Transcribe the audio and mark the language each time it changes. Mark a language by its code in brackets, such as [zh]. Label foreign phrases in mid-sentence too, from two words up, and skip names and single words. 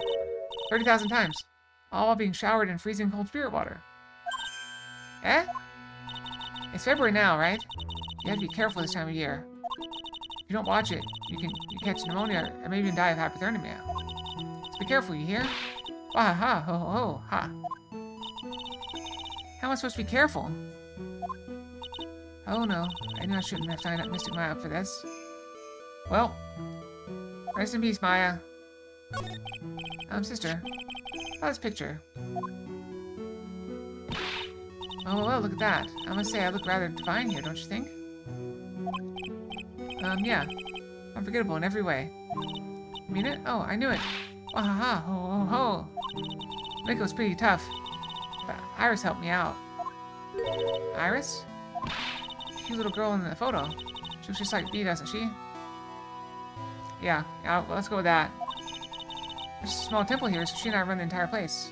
[en] 30,000 times. All while being showered in freezing cold spirit water. Eh? It's February now, right? You have to be careful this time of year. If you don't watch it, you catch pneumonia or maybe even die of hypothermia. So be careful, you hear? Wahaha, ho ho ho, ha. How am I supposed to be careful? Oh no, I knew I shouldn't have signed up Mystic Maya for this. Well, rest in peace, Maya. Sister, how's this picture? Oh, well, look at that. I must say I look rather divine here, don't you think? Yeah. Unforgettable in every way. You mean it? Oh, I knew it. Wahaha, ho ho ho. Miko was pretty tough, but Iris helped me out. Iris? Cute little girl in the photo. She looks just like Bea, doesn't she? Yeah, well, let's go with that. There's a small temple here, so she and I run the entire place.